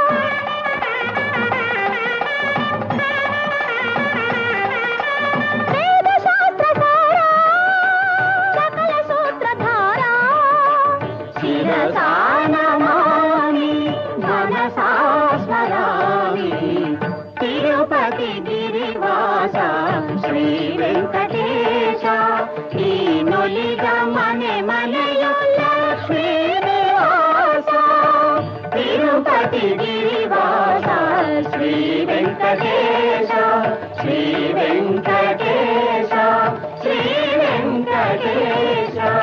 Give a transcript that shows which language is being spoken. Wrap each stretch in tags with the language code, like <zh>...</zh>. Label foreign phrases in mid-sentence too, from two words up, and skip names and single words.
<sa>వేద శాస్త్రధారా, సకల సూత్రధారా, శిరసా నమామి మనసా స్మరామి,</sa> <kn>ತಿರುಪತಿ ಗಿರಿವಾಸ ಶ್ರೀ ವೆಂಕಟೇಶ ನೀನುಳಿದ మನೆ ಮನೆಯು ಲಕ್ಷ್ಮೀ ನಿವಾಸ, ತಿರುಪತಿ ಗಿರಿವಾಸ ಶ್ರೀ ವೆಂಕಟೇಶ, ಶ್ರೀ ವೆಂಕಟೇಶ, ಶ್ರೀ ವೆಂಕಟೇಶ.</kn>